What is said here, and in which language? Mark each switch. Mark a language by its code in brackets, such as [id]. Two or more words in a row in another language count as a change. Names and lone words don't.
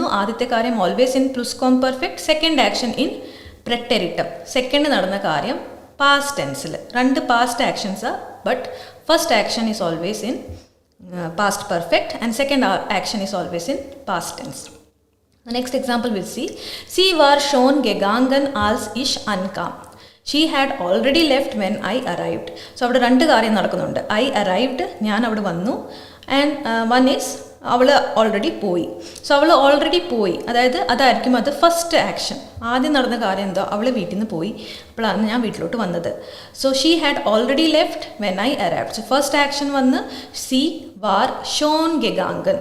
[ml] ആദ്യത്തെ കാര്യം [en] always in Plusquamperfekt, second action in Präteritum. second [ml] നടന്ന കാര്യം [en] past tense-il. രണ്ട് past actions-aanu, but first action is always in past perfect and second action is always in past tense. next example will [de] Sie. Sie war schon gegangen als ich ankam. [en] she had already left when I arrived. [ml] സോ അവിടെ രണ്ട് കാര്യം നടക്കുന്നുണ്ട്. [en] I arrived, [ml] ഞാൻ അവിടെ വന്നു, [en] and one is [ml] അവൾ ഓൾറെഡി പോയി. സോ അവൾ ഓൾറെഡി പോയി, അതായിരിക്കും അത് [en] first action. [ml] ആദ്യം നടന്ന കാര്യം എന്തോ, അവൾ വീട്ടിൽ നിന്ന് പോയി, അപ്പോഴാണ് ഞാൻ വീട്ടിലോട്ട് വന്നത്. [en] so she had already left when I arrived. so first action വന്ന് [de] sie war schon gegangen.